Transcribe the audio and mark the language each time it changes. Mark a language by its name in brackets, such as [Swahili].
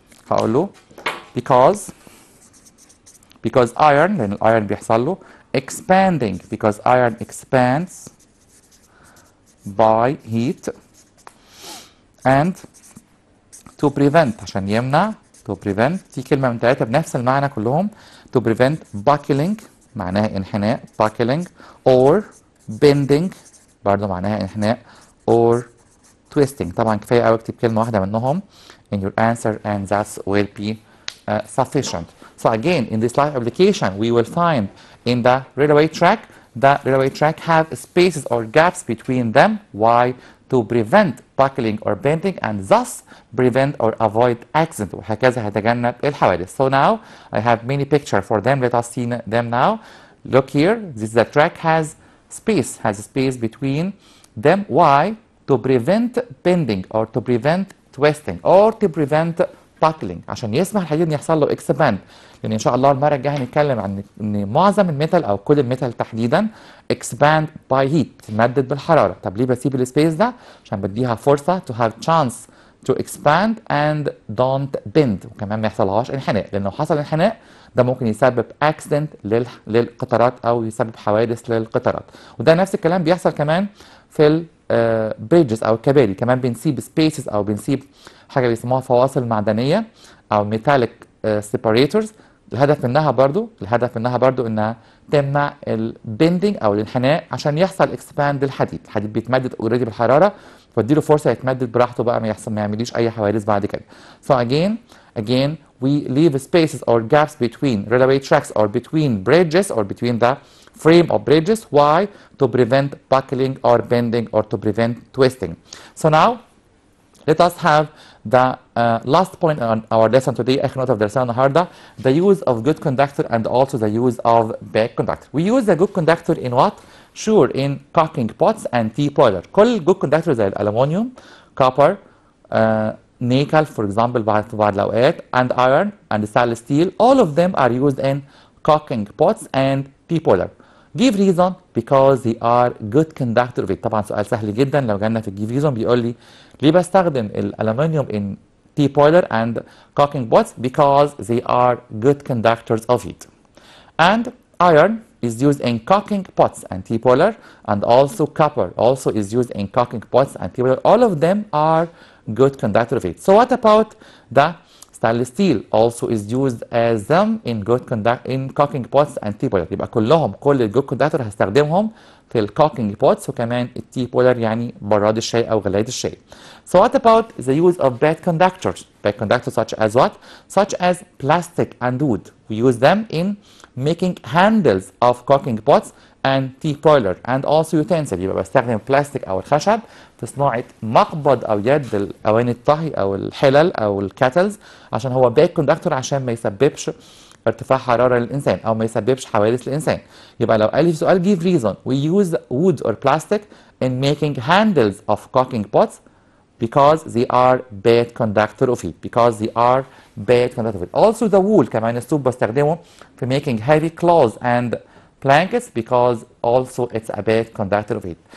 [Arabic] هقول له [English] because iron، [Arabic] لأن الأيرن بيحصل له [English] expanding because iron expands by heat، and to prevent [Arabic] عشان يمنع [English] to prevent، [Arabic] في كلمة من ثلاثة بنفس المعنى كلهم. [English] to prevent buckling [Arabic] معناها انحناء [English] buckling، or bending [Arabic] برضه معناها انحناء، [English] or twisting. [Arabic] طبعا كفاية أوي اكتب كلمة واحدة منهم [English] in your answer and that will be sufficient. So again, in this live application, we will find in the railway track have spaces or gaps between them. Why? To prevent buckling or bending and thus prevent or avoid accident. [Arabic] وهكذا هيتجنب الحوادث. [English] So now I have many pictures for them. Let us see them now. Look here. This the track has space between them. Why? To prevent bending or to prevent twisting or to prevent buckling، [Arabic] عشان يسمح الحديد ان يحصل له اكسباند. لان ان شاء الله المره الجايه هنتكلم عن ان معظم الميتال او كل الميتال تحديدا اكسباند باي هيت، بتتمدد بالحراره. طب ليه بسيب السبيس ده؟ عشان بديها فرصه [English] to have chance to expand and don't bend، [Arabic] وكمان ما يحصلهاش انحناء، لانه حصل انحناء ده ممكن يسبب اكسيدنت للقطارات او يسبب حوادث للقطارات. وده نفس الكلام بيحصل كمان في البريدجز او الكباري، كمان بنسيب سبيسز او بنسيب حاجه بيسموها فواصل معدنيه او ميتاليك سيباريتورز. الهدف منها برضو انها تمنع البندنج او الانحناء عشان يحصل اكسباند للحديد. الحديد بيتمدد اوريدي بالحراره، فاديله فرصه يتمدد براحته بقى، ما يعمليش اي حوادث بعد كده. [English] So again we leave spaces or gaps between railway tracks or between bridges or between the frame of bridges. Why? To prevent buckling or bending or to prevent twisting. So now let us have the last point on our lesson today. [Arabic] آخر نقطة في درسنا النهاردة [English] the use of good conductor and also the use of bad conductor. We use the good conductor in what? Sure, in cooking pots and tea boiler. كل good conductor [Arabic] زي الألمنيوم، [English] copper, nickel for example [Arabic] في بعض الأوقات, [English] and iron and stainless steel. All of them are used in cooking pots and tea boiler. Give reason because they are good conductor of it. [Arabic] طبعا سؤال سهل جدا لو جالنا في [English] give reason [Arabic] بيقول لي ليه بستخدم الألمنيوم [English] in tea boiler and cooking pots? Because they are good conductors of heat. And iron is used in cooking pots and tea boiler, and also copper also is used in cooking pots and tea boiler. All of them are good conductor of heat. So what about the stainless steel? Also is used as them in cooking pots and tea boiler. [Arabic] يبقى كل الجود كوندكتور هستخدمهم في الكوكينج بوتس وكمان التي بولر يعني براد الشاي او غلاية الشاي. [English] So what about the use of bad conductors? Bad conductors such as what? Such as plastic and wood. We use them in making handles of cooking pots and tea boiler and also utensils. [Arabic] يبقى بستخدم البلاستيك او الخشب في صناعة مقبض او يد الاواني الطهي او الحلل او الكاتلز عشان هو [English] bad conductor [Arabic] عشان ما يسببش ارتفاع حرارة للإنسان أو ما يسببش حوادث للإنسان. يبقى لو قال لي في سؤال [English] give reason we use wood or plastic in making handles of cooking pots because they are bad conductor of heat. Because they are bad conductor of heat. Also the wool [Arabic] كمان الصوف بستخدمه في [English] making heavy clothes and blankets because also it's a bad conductor of heat.